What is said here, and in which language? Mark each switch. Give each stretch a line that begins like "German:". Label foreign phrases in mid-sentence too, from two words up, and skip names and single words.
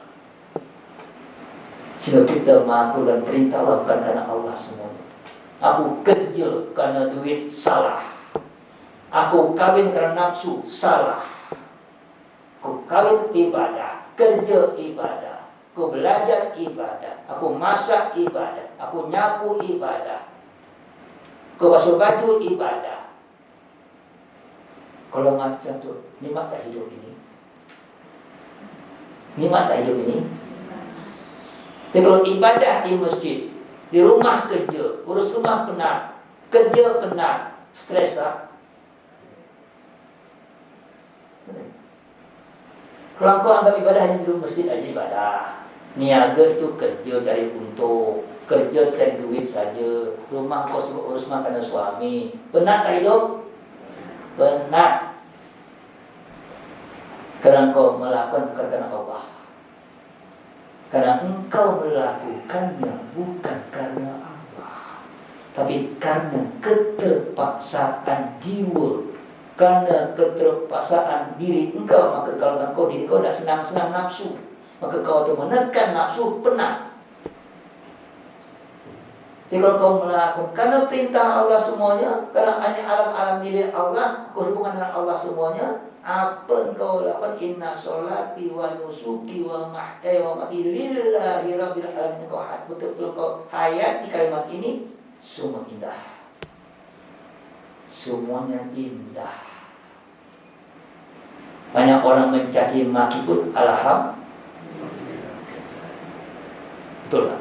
Malay: Sehingga kita melakukan perintah Allah bukan karena Allah semuanya. Aku kerja karena duit, salah. Aku kawin karena nafsu, salah. Aku kawin ibadah, kerja ibadah, aku belajar ibadah, aku masak ibadah, aku nyapu ibadah, aku basuh baju ibadah. Kalau macam tu, nikmat tak hidup ini? Nikmat tak hidup ini? Tapi kalau ibadah di masjid, di rumah kerja, urus rumah penat, kerja penat, stres tak? Kalau kau anggap ibadah hanya di masjid aja ibadah. Niaga itu kerja cari untung, kerja cari duit saja. Rumah kau sibuk urus makanan suami. Penat tak hidup? Penat. Karena kau melakukan bukan karena Allah. Karena engkau melakukannya bukan karena Allah, tapi karena keterpaksaan jiwa, karena keterpaksaan diri engkau. Maka kalau engkau diri kau dah senang-senang nafsu, maka kau tu menekan nafsu, penat. Jadi kalau kau melakukan karena perintah Allah semuanya, karena hanya alam-alam milik Allah, hubungan dengan Allah semuanya, apa engkau lakukan?
Arabic: إن صلاتي ونسكي ومحياي ومماتي لله رب العالمين.
Malay: Kau betul-betul kau hayat di kalimat ini, semua indah, semuanya indah. Banyak orang mencaci maki pun alhamdulillah. Betul tak?